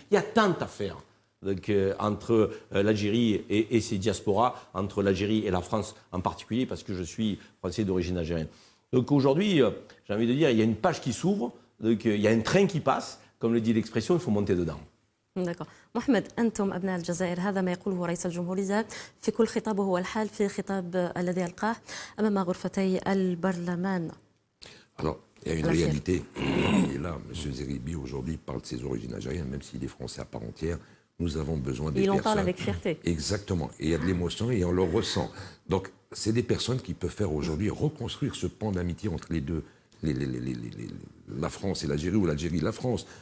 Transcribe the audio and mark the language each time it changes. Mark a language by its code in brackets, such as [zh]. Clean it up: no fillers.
[fr] Il y a tant à faire donc, entre l'Algérie et ses diasporas, entre l'Algérie et la France en particulier, parce que je suis français d'origine algérienne. Donc aujourd'hui, j'ai envie de dire, il y a une page qui s'ouvre, donc, il y a un train qui passe, comme le dit l'expression, il faut monter dedans. D'accord. [ar] محمد أنتم أبناء الجزائر هذا ما يقوله رئيس الجمهورية في كل خطابه والحال في خطاب الذي ألقاه أمام غرفتي البرلمان. [fr] Alors, il y a une réalité. Et là, M. Zeribi aujourd'hui parle de ses origines algériennes, même s'il est français à part entière. Nous avons besoin des personnes. Il en parle avec fierté. Exactement. Et il y a de l'émotion et on le ressent. Donc, c'est des personnes qui peuvent faire aujourd'hui reconstruire ce pont d'amitié entre les deux la France et l'Algérie ou l'Algérie et la France.